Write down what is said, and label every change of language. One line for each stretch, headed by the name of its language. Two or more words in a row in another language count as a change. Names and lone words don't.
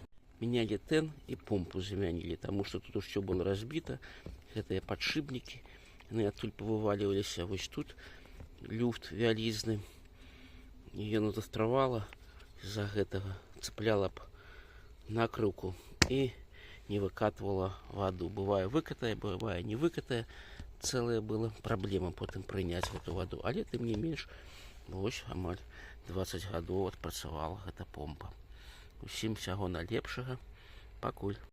Belarusian: Менялі тэн і помпу замянілі, таму што тут усё было разбіта, гэтыя падшипнікі, яны адтуль павываліваліся, вось тут люфт вялізны, і яно застрявала з-за гэтага, цепляла б накрыўку і не выкатывала воду. Бывае выкатая, бывае не выкатая.
Russian: Целая была проблема
Belarusian: потым прыняць
Russian: эту воду.
Belarusian: Але тым не менш, вось амаль 20 гадоў адпрацавала гэта помпа. Усім усяго найлепшага. Пакуль.